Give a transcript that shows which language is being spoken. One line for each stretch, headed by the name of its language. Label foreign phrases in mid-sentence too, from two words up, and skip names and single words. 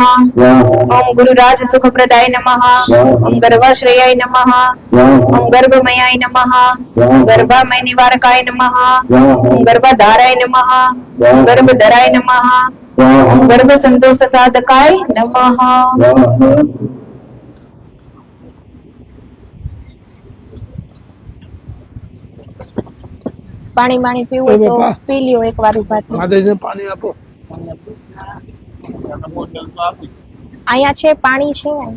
Sanskrit: ओम गुरुराज सुख प्रदाय नमः। ओम गर्भाश्रयाय नमः। ओम गर्भमयाय नमः। ओम गर्भामय निवारकाय नमः। ओम गर्भधाराय नमः। ओम गर्भधराय नमः। ओम गर्भ संतोष साधकाय नमः।
Gujarati: પાણી પાણી પીવું તો પી લ્યો એકવાર ઉભા થઈ. માતાજીને પાણી આપો. અહીંયા છે પાણી છે.